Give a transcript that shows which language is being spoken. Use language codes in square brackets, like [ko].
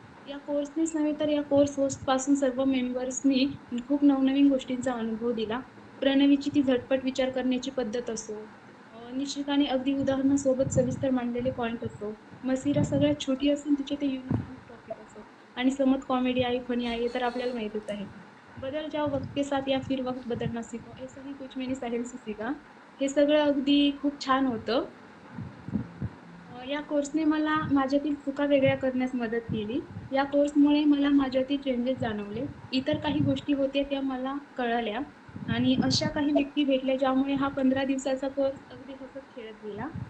[mr] या कोर्सनेच नव्हे, तर या कोर्स होस्टपासून सर्व मेंबर्सनी खूप नवनवीन गोष्टींचा अनुभव दिला. प्रणवीची ती झटपट विचार करण्याची पद्धत असो, निश्चिताने अगदी उदाहरणासोबत सविस्तर मांडलेले पॉइंट असो, मसिरा सगळ्यात छोटी असून तिचे ते युनिक टॉपिक असो आणि समत कॉमेडी आई, फनी आई हे तर आपल्याला माहितीच आहे. [hi] बदल जाओ वक्त के साथ या फिर वक्त बदलना सीखो, ऐसा ही कुछ मैंने साहिल से सीखा. [mr] हे सगळं अगदी खूप छान होतं. या कोर्सने मला माझ्यातील चुका वेगळ्या करण्यास मदत केली. या कोर्समुळे मला माझ्यातील चेंजेस जाणवले. इतर काही गोष्टी होत्या त्या मला कळाल्या आणि अशा काही व्यक्ती भेटल्या ज्यामुळे हा 15 दिवसाचा कोर्स अगदी हसत खेळत गेला.